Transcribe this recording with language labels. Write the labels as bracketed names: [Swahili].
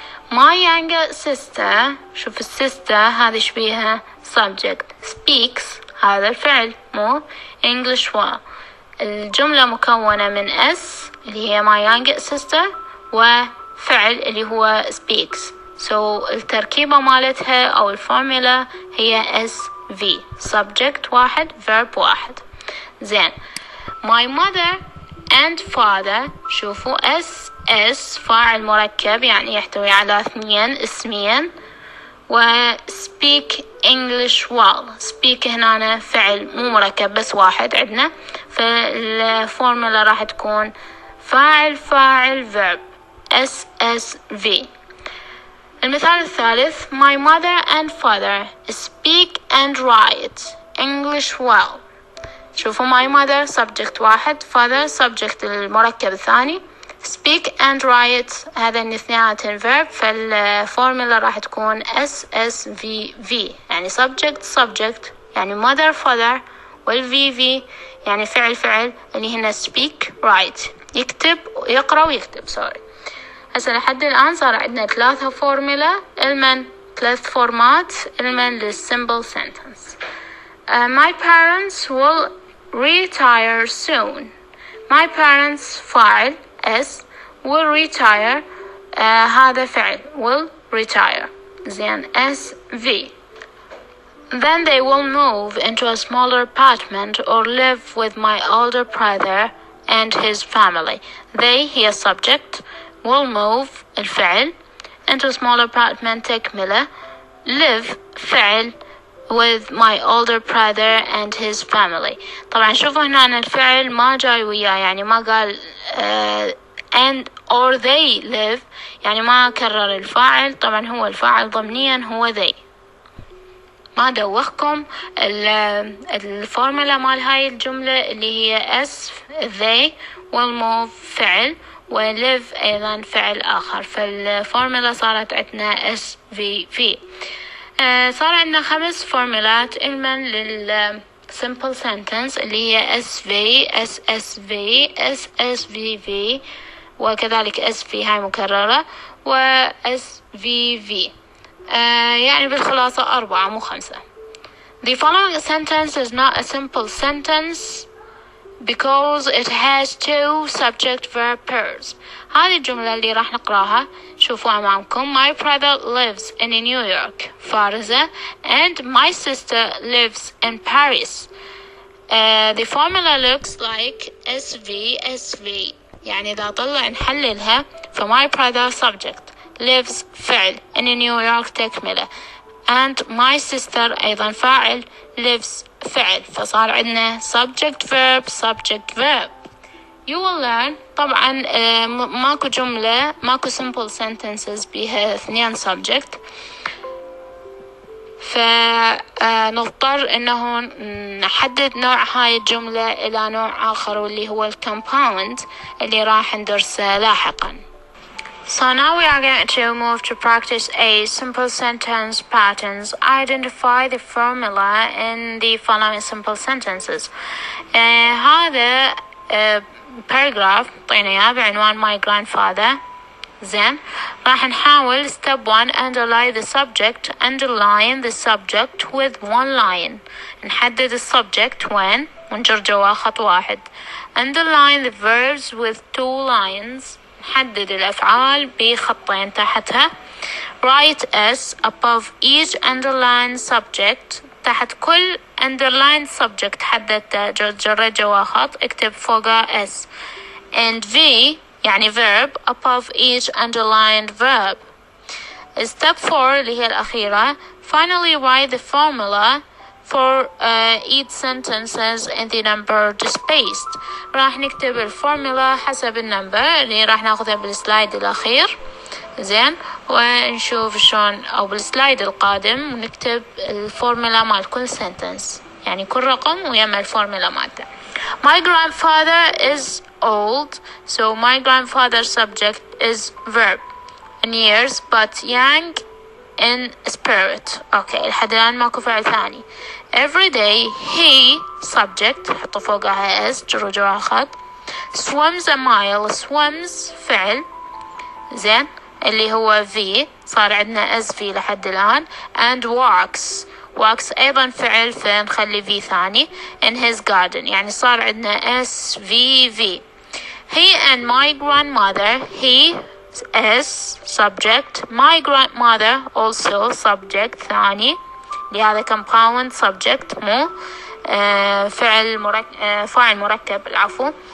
[English] my younger sister [Arabic] شوف السيستر هذه شبيها subject speaks هذا الفعل مو [English] English well. [Arabic] الجملة مكونة من S اللي هي [English] my younger sister [Arabic] وفعل اللي هو speaks. التركيبة مالتها أو الفورمولا هي SV subject واحد verb واحد. زين. [English] my mother and father [Arabic] شوفوا SS فاعل مركب يعني يحتوي على اثنين اسمين و [English] speak English well. [Arabic] speak هنا فعل مو مركب بس واحد عندنا فالفورمولا راح تكون فاعل verb SSV. المثال الثالث [English] my mother and father speak and write English well. [Arabic] شوفوا my mother subject واحد father subject المركب الثاني [English] speak and write [Arabic] هذا الاثنين verb فالفورمولا راح تكون SSVV يعني subject يعني mother father والVV يعني فعل اللي هنا speak write يكتب يقرأ ويكتب هسه لحد الآن صار عندنا ثلاثة فورمولا ثلاث فورمات للsimple sentence. [English] My parents will retire soon. My parents [Arabic] فاعل S [English] will retire [Arabic] هذا فعل will retire زين SV. [English] Then they will move into a smaller apartment or live with my older brother and his family. They هي subject will move الفعل into a smaller apartment تكملة live فعل with my older brother and his family. [Arabic] طبعا شوفوا هنا الفعل ما جاي وياه يعني ما قال [English] and or they live [Arabic] يعني ما كرر الفاعل. طبعا هو الفاعل ضمنيا هو they. ما دوخكم الفورمولا مال هاي الجملة اللي هي S they [English] will move [Arabic] فعل وليف أيضا فعل آخر فالفورمولا صارت عندنا SVV. صار عندنا 5 فورمولات علما للsimple sentence اللي هي SV SSV SSVV وكذلك SV هاي مكررة و SVV يعني بالخلاصة 4 مو 5. [English] The following sentence is not a simple sentence because it has two subject verb pairs. [Arabic] هذه الجملة اللي راح نقراها شوفوا أمامكم. [English] My brother lives in New York فارزة and my sister lives in Paris. The formula looks like SV. [Arabic] يعني إذا طلع نحللها [English] my brother [Arabic] subject, lives فعل, [English] in New York [Arabic] تكملة, [English] and my sister [Arabic] أيضا فاعل, lives فعل, فصار عندنا [English] subject verb. You will learn [Arabic] طبعا ماكو جملة ماكو [English] simple sentences [Arabic] بها 2 subject, فنضطر انه نحدد نوع هاي الجملة الى نوع اخر واللي هو الكومباوند اللي راح ندرسه لاحقا. [English] So now we are going to move to practice a simple sentence patterns. Identify the formula in the following simple sentences. [Arabic] هذا paragraph طينا إياه بعنوان [English] my grandfather. [Arabic] زين راح نحاول [English] step 1 underline the subject with one line. [Arabic] نحدد السبجكت وين ونجر جواه خط واحد. [English] Underline the verbs with 2 lines. [Arabic] نحدد الأفعال بخطين تحتها. [English] Write S above each underlined subject. [Arabic] تحت كل [English] underlined subject [Arabic] حددته جر جواه خط اكتب فوقه S. [English] And V يعني verb above each underlined verb. Step 4 [Arabic] اللي هي الأخيرة. [English] Finally write the formula for each sentences in the numbered space. [Arabic] راح نكتب الفورمولا حسب النمبر اللي راح ناخذها بالسلايد الأخير. زين ونشوف شلون أو بالسلايد القادم ونكتب الفورمولا مال كل sentence, يعني كل رقم ويما الفورمولا مالته. [English] My grandfather is old, so my grandfather's subject is verb in years but young in spirit. [Arabic] Okay, لحد الآن ماكو فعل ثاني. Every day he subject حطوا فوقها s جروا جوا خط. [English] Swims a mile, [Arabic] swims فعل زين اللي هو v صار عندنا s v لحد الآن. And walks أيضا فعل فنخلي v ثاني. In his garden يعني صار عندنا s v. [English] He and my grandmother, he is subject, my grandmother also subject [Arabic] ثاني لهذا [English] compound subject [Arabic] مو فاعل مركب العفو.